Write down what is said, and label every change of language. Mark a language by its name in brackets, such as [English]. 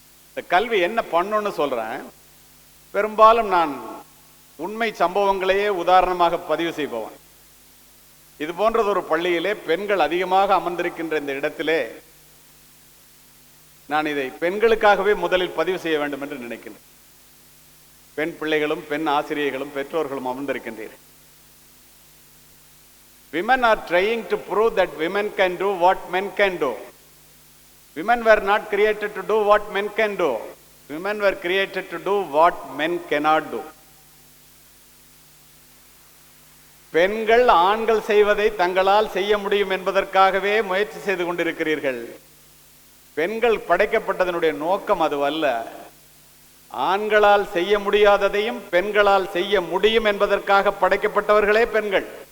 [Tamil] இந்த கல்வி என்ன பண்ணுன்னு சொல்றேன். பெரும்பாலும் நான் உண்மை சம்பவங்களையே உதாரணமாக பதிவு செய்பவன். இது போன்றது ஒரு பள்ளியிலே பெண்கள் அதிகமாக அமர்ந்திருக்கின்ற இந்த இடத்திலே நான் இதை பெண்களுக்காகவே முதலில் பதிவு செய்ய வேண்டும் என்று நினைக்கிறேன். பெண் பிள்ளைகளும் பெண் ஆசிரியர்களும் பெற்றோர்களும் அமர்ந்திருக்கின்றீர்கள். [English] Women are trying to prove that women can do what men can do. Women were not created to do what men can do. Women were created to do what men cannot do. [Tamil] பெண்கள் ஆண்கள் செய்வதை தங்களால் செய்ய முடியும் என்பதற்காகவே முயற்சி செய்து கொண்டிருக்கிறீர்கள். பெண்கள் படைக்கப்பட்டதனுடைய நோக்கம் அதுவல்ல. ஆண்களால் செய்ய முடியாததையும் பெண்களால் செய்ய முடியும் என்பதற்காக படைக்கப்பட்டவர்களே பெண்கள்.